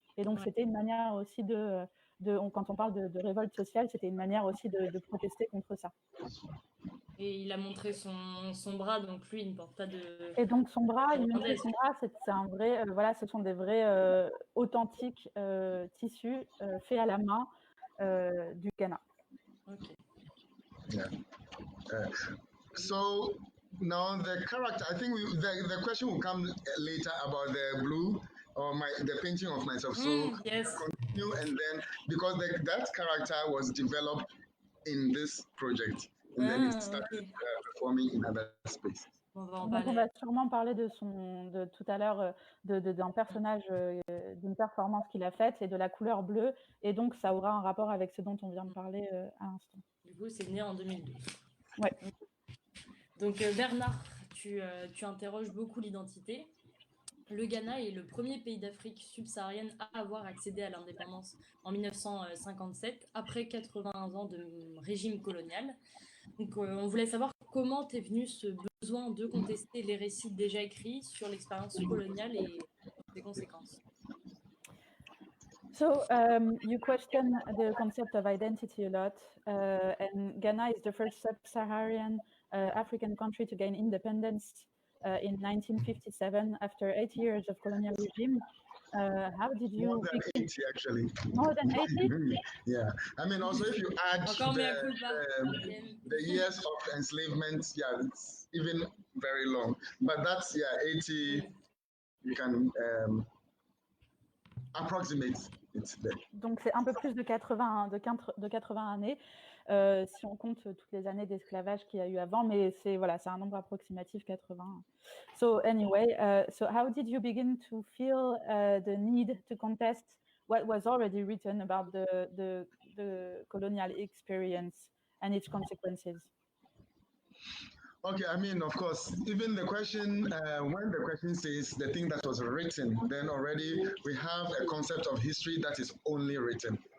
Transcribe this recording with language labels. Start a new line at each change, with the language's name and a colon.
French: Et donc, c'était une manière aussi quand on parle de révolte sociale, c'était une manière aussi de protester contre ça. Et il a montré son bras, donc lui, il ne porte pas de... Et donc son bras, c'est un vrai, ce sont des vrais authentiques tissus faits à la main du Ghana.
English: Okay. Yeah. So now the character, I think the question will come later about the blue or the painting of myself. So yes. Continue, and then because that character was developed in this project, and then it started performing in other spaces.
French: On va sûrement parler de tout à l'heure d'un personnage, d'une performance qu'il a faite et de la couleur bleue, et donc ça aura un rapport avec ce dont on vient de parler à l'instant. Du coup, c'est né en 2012. Ouais. Donc Bernard, tu interroges beaucoup l'identité. Le Ghana est le premier pays d'Afrique subsaharienne à avoir accédé à l'indépendance en 1957, après 81 ans de régime colonial. Donc on voulait savoir comment t'es venu ce besoin de contester les récits déjà écrits sur l'expérience coloniale et ses conséquences.
English: So you question the concept of identity a lot, and Ghana is the first sub-Saharan African country to gain independence in 1957 after 8 years of colonial regime. How did you... More than 80, actually. More than 80? Yeah. I mean, also if you add the years of enslavement, yeah, it's even very long. But that's, 80, you can approximate it there.
French: Donc c'est un peu plus de 80 années, si on compte toutes les années d'esclavage qu'il y a eu avant, mais c'est un nombre approximatif, 80.
English: So anyway, so how did you begin to feel the need to contest what was already written about the colonial experience and its consequences? Okay, I mean, of course, even the question, when the question says the thing that was written, then already we have a concept of history that is only written.